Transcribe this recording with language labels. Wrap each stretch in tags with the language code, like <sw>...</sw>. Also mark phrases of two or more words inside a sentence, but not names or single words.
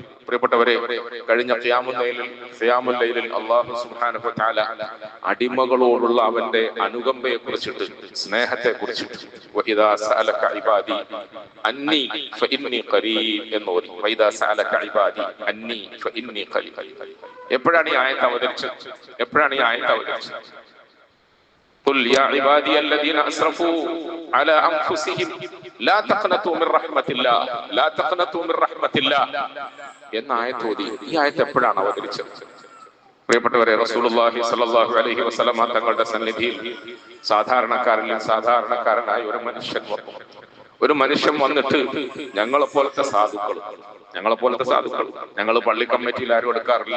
<ml>പ്രിയപ്പെട്ടവരെ, കഴിഞ്ഞ ഖിയാമുൽ ലൈലിൽ</ml> <ar>الله سبحانه وتعالى</ar> <ml>അടിമകളോടുള്ള അവന്റെ അനുകമ്പയെ കുറിച്ചിട്ട്, സ്നേഹത്തെ കുറിച്ചിട്ട്</ml> <ar>وإذا سألك عبادي عني فإني قريب</ar> <ml>എന്ന് പറയും.</ml> <ar>وإذا سألك عبادي عني فإني قريب.</ar> <ml>എപ്പോഴാണ് ഈ ആയത്ത് അവതരിച്ചത്?</ml> <ar>قل يا عبادي الذين اسرفوا على انفسهم لا تقنطوا من رحمة الله لا تقنطوا من رحمة الله</ar> <ml>എന്ന ആയത്ത് ഓതി. ഈ ആയത്ത് എപ്പോഴാണ് അവതരിച്ചത്? പ്രിയപ്പെട്ടവരെ,</ml> <ar>رسول الله صلى الله عليه وسلم</ar> <ml>തങ്ങളുടെ സന്നിധിയിൽ സാധാരണക്കാരനായ ഒരു മനുഷ്യൻ വന്നിട്ട് ഞങ്ങളെപ്പോലത്തെ സാധുക്കൾ ഞങ്ങൾ പള്ളി കമ്മിറ്റിയിൽ ആരും എടുക്കാറില്ല.</ml>